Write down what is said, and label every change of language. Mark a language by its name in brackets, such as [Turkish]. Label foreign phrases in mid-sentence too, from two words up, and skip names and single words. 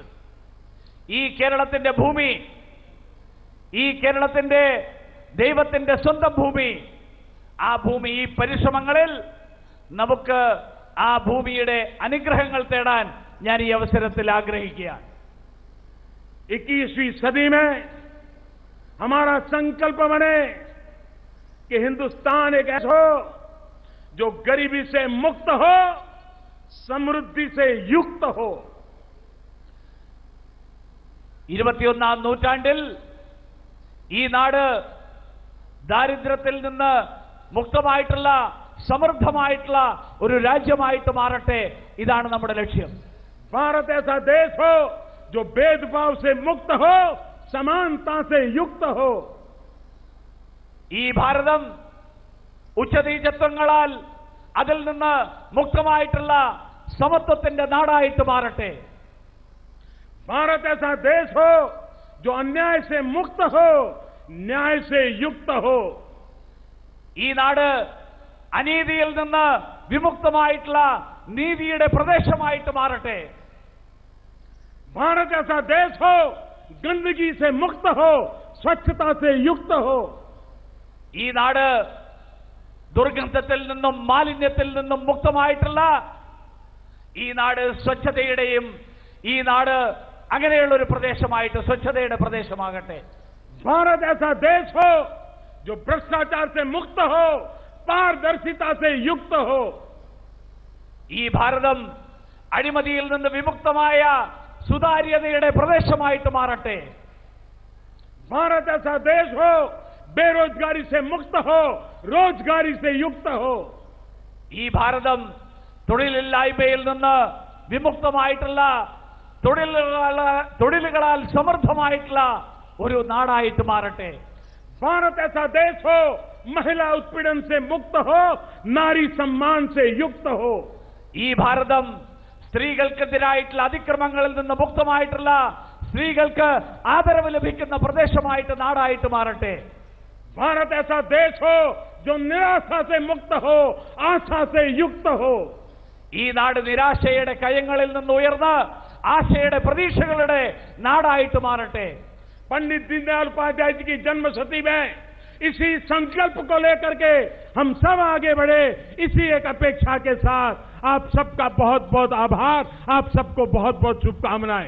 [Malayalam] ഈ കേരളത്തിന്റെ ഭൂമി, ഈ കേരളത്തിന്റെ ദൈവത്തിന്റെ സ്വന്തം ഭൂമി, ആ ഭൂമി, ഈ പരിശ്രമങ്ങളിൽ നമുക്ക് ആ ഭൂമിയുടെ അനുഗ്രഹങ്ങൾ തേടാൻ ഞാൻ ഈ അവസരത്തിൽ ആഗ്രഹിക്കുകയാണ്. [Hindi] 21वीं सदी में हमारा संकल्प बने कि हिंदुस्तान एक ऐसा हो जो गरीबी से मुक्त हो, समृद्धि से युक्त हो. [Malayalam] 21ാം നൂറ്റാണ്ടിൽ ഈ നാട് ദാരിദ്ര്യത്തിൽ നിന്ന് മുക്തമായിട്ടുള്ള, സമൃദ്ധമായിട്ടുള്ള ഒരു രാജ്യമായിട്ട് മാറട്ടെ. ഇതാണ് നമ്മുടെ ലക്ഷ്യം. [Hindi] भारत ऐसा देश हो जो भेदभाव से मुक्त हो, समानता से युक्त हो. [Malayalam] ഈ ഭാരതം ഉച്ചനീചത്വങ്ങളാൽ അതിൽ നിന്ന് മുക്തമായിട്ടുള്ള സമത്വത്തിന്റെ നാടായിട്ട് മാറട്ടെ. [Hindi] भारत ऐसा देश हो जो अन्याय से मुक्त हो, न्याय से युक्त हो. [Malayalam] ഈ നാട് അനീതിയിൽ നിന്ന് വിമുക്തമായിട്ടുള്ള നീതിയുടെ പ്രദേശമായിട്ട് മാറട്ടെ. [Hindi] भारत ऐसा देश हो गंदगी से मुक्त हो, स्वच्छता से युक्त हो. [Malayalam] ഈ നാട് ദുർഗന്ധത്തിൽ നിന്നും മാലിന്യത്തിൽ നിന്നും മുക്തമായിട്ടുള്ള, ഈ നാട് സ്വച്ഛതയുടെയും, ഈ നാട് അങ്ങനെയുള്ള ഒരു പ്രദേശമായിട്ട് സ്വച്ഛതയുടെ പ്രദേശമാകട്ടെ. [Hindi] भारत ऐसा देश हो जो भ्रष्टाचार से मुक्त हो, पारदर्शिता से युक्त हो. [Malayalam] ഈ ഭാരതം അഴിമതിയിൽ നിന്ന് വിമുക്തമായ സുതാര്യതയുടെ പ്രദേശമായിട്ട് മാറട്ടെ. [Hindi] भारत ऐसा देश हो बेरोजगारी से मुक्त हो, रोजगारी से युक्त हो। [Malayalam] ഈ ഭാരതം തൊഴിലില്ലായ്മയിൽ നിന്ന് വിമുക്തമായിട്ടുള്ള തൊഴിലുകളാൽ സമൃദ്ധമായിട്ടുള്ള ഒരു നാടായിട്ട് മാറട്ടെ. [Hindi] भारत ऐसा देश हो, महिला उत्पीड़न से मुक्त हो, नारी सम्मान से युक्त हो। [Malayalam] ഈ ഭാരതം സ്ത്രീകൾക്കെതിരായിട്ടുള്ള അതിക്രമങ്ങളിൽ നിന്ന് മുക്തമായിട്ടുള്ള സ്ത്രീകൾക്ക് ആദരവ് ലഭിക്കുന്ന പ്രദേശമായിട്ട് നാടായിട്ട് മാറട്ടെ. [Hindi] भारत ऐसा देश हो जो निराशा से मुक्त हो, आशा से युक्त हो। [Malayalam] ഈ നാട് നിരാശയുടെ കയങ്ങളിൽ നിന്ന് ഉയർന്ന് ആശയുടെ പ്രതീക്ഷകളുടെ നാടായിട്ട് മാറട്ടെ. [Hindi] पंडित दीनदयाल उपाध्याय जी की जन्म शती में इसी संकल्प को लेकर के हम सब आगे बढ़े। इसी एक अपेक्षा के साथ आप सबका बहुत बहुत आभार, आप सबको बहुत बहुत शुभकामनाएं।